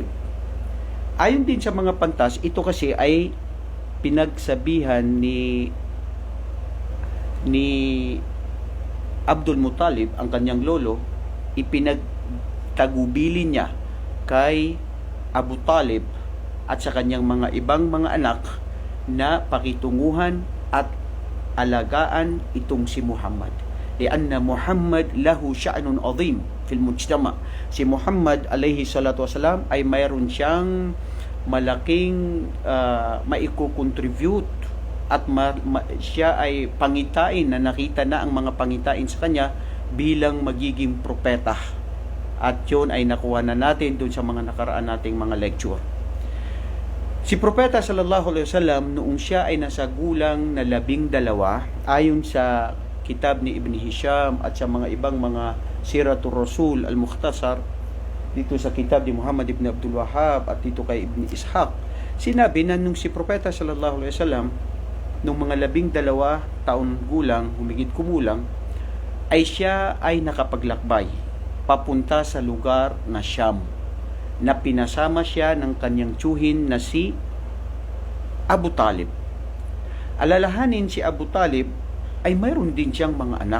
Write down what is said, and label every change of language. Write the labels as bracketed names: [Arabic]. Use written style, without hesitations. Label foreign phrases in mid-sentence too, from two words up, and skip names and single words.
[Filipino] Ayon din sa mga pantas, ito kasi ay pinagsabihan ni Abdul Muttalib, ang kanyang lolo, ipinagtagubilin niya kay Abu Talib at sa kanyang mga ibang mga anak na pakitunguhan at alagaan itong si Muhammad. [Arabic] لأن محمد له شأن عظيم في المجتمع. [Filipino] Si Muhammad [Arabic] عليه الصلاة والسلام [Filipino] ay mayroon siyang malaking maiko-contribute at siya ay pangitain na nakita na ang mga pangitain sa kanya bilang magiging propeta. At yun ay nakuha na natin dun sa mga nakaraan nating mga lecture. Si Propeta [Arabic] صلى الله عليه وسلم [Filipino] noong siya ay nasa gulang na 12, ayon sa kitab ni Ibn Hisham at sa mga ibang mga Siratul Rasul al-Mukhtasar, dito sa kitab ni Muhammad ibn Abdul Wahhab at dito kay Ibn Ishaq, sinabi na nung si Propeta [Arabic] صلى الله عليه وسلم [Filipino] nung mga 12 taon gulang, humigit kumulang, ay siya ay nakapaglakbay papunta sa lugar na Syam, na pinasama siya ng kanyang tiyuhin na si Abu Talib. Alalahanin, si Abu Talib ay mayroon din siyang mga anak.